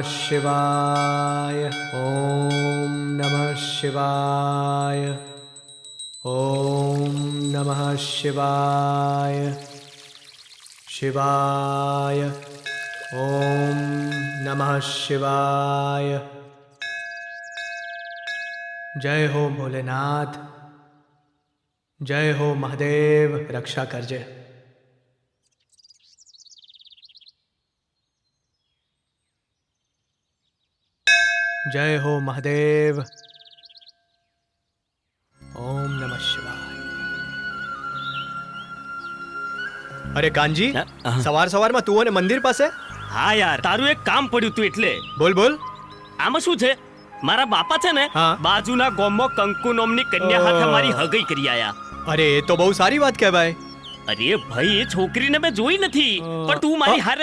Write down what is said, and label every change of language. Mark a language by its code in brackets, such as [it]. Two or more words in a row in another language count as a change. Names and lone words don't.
[sa] शिवाय ओम नमः शिवाय ओम नमः शिवाय शिवाय ओम नमः शिवाय। [hi] जय हो भोलेनाथ, जय हो महादेव, [gu] રક્ષા કરજે। [hi] जय हो महादेव। [sa] ओम नमः शिवाय। [gu] અરે કાનજી, સવાર સવારમાં તું અને મંદિર પાસે? હા યાર, તારું એક કામ પડ્યું તું એટલે. બોલ બોલ। આમાં શું છે, મારા બાપા છે ને બાજુના ગામમાં કંકુ નામની કન્યા સાથે મારી હગઈ કરી આયા. અરે એ તો બહુ સારી વાત કહેવાય। અરે ભાઈ, એ છોકરીને મેં જોઈ નથી, પણ તું મારી હારે.